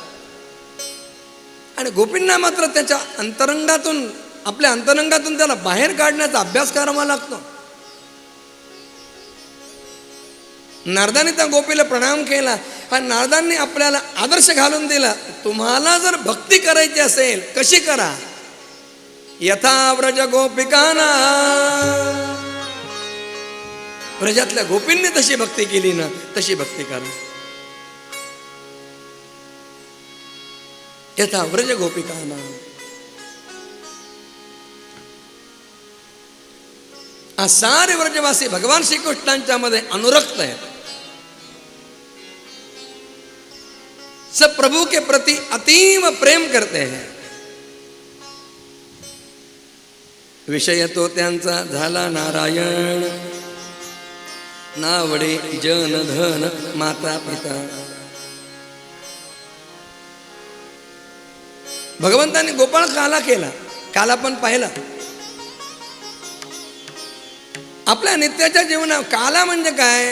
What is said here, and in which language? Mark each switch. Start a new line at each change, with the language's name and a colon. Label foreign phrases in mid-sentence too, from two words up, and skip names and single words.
Marathi: आणि गोपींना मात्र त्याच्या अंतरंगातून आपल्या अंतरंगातून त्याला बाहेर काढण्याचा अभ्यास करावा लागतो नारदांनी त्या गोपीला प्रणाम केला पण नारदांनी आपल्याला आदर्श घालून दिला तुम्हाला जर भक्ती करायची असेल कशी करा
Sanskrit: यथा व्रज गोपिकाना
Marathi: व्रजातल्या गोपींनी तशी भक्ती केली ना तशी भक्ती करा
Sanskrit: यथा व्रज गोपिकांना.
Hindi: हा सारे व्रजवासी भगवान श्रीकृष्णांच्या मध्ये अनुरक्त है. सब प्रभु के प्रति अतीव प्रेम करते हैं.
Marathi: विषय तो त्यांचा झाला नारायण, नावडे जन धन माता पिता. भगवंताने गोपाळ काला केला, काला पण पाहिला. आपल्या नित्याच्या जीवनात काला म्हणजे काय?